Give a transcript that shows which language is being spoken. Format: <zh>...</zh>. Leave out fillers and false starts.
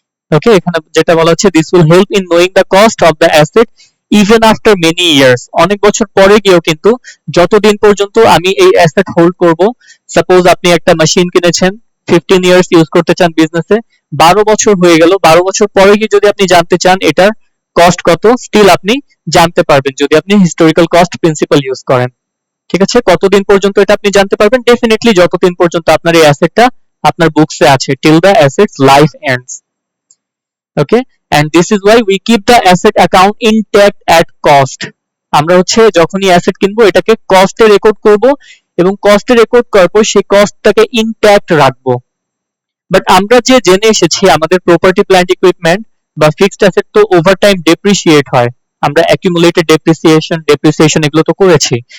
<bn>ওকে, এখানে যেটা বলা হচ্ছে</bn> <en>this will help in knowing the cost of the asset even after many years,</en> <bn>অনেক বছর পরে গিয়েও কিন্তু যতদিন পর্যন্ত আমি এই অ্যাসেট হোল্ড করব, সাপোজ আপনি একটা মেশিন কিনেছেন, 15 ইয়ার্স ইউজ করতে চান বিজনেসে, 12 বছর হয়ে গেল, 12 বছর পরে গিয়ে যদি আপনি জানতে চান এটার কস্ট কত, স্টিল আপনি জানতে পারবেন যদি আপনি হিস্টোরিক্যাল কস্ট প্রিন্সিপাল ইউজ করেন। ঠিক আছে, কতদিন পর্যন্ত এটা আপনি জানতে পারবেন? ডেফিনেটলি যতদিন পর্যন্ত আপনার এই অ্যাসেটটা আপনার বুকসে আছে,</bn> <en>Till the assets life ends. Okay, and this is why we keep the asset account intact at cost.</en> <bn>আমরা হচ্ছে যখনই অ্যাসেট কিনবো এটাকে কস্টে রেকর্ড করব, এবং কস্টে রেকর্ড করার পর সেই কস্টটাকে ইনট্যাক্ট রাখবো। বাট আমরা যে জেনে এসেছি আমাদের প্রপার্টি প্ল্যান্ট ইকুইপমেন্ট বা ফিক্সড অ্যাসেট তো ওভার টাইম ডেপ্রিসিয়েট হয়, আমরা অ্যাকিউমুলেটেড ডেপ্রিসিয়েশন এগুলো তো করেছি।</bn>